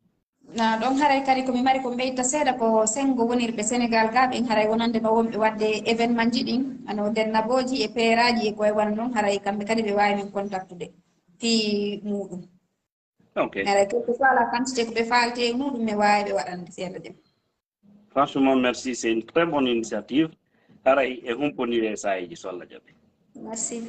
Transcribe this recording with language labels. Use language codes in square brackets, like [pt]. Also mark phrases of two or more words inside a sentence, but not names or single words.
[ff] na ɗon haray kadi komi mari ko ɓeyta seeɗa ko sengo wonirɓe Sénégal ga ɓen haray wonande no wonɓe wadde événement ji ɗin ano dennaboji e peeraji e koye wan noon haray kamɓe kadi ɓe wawi min contactude fi muɗum haray [fr] quelque soit la quantité [ff] ko ɓe falte e muɗum mi wawi ɓe waɗande seeɗa ɗen [fr] franchement merci c'est une très bonne initiative [ff] haray e humponire saheji so Allah jaɓi [fr] merci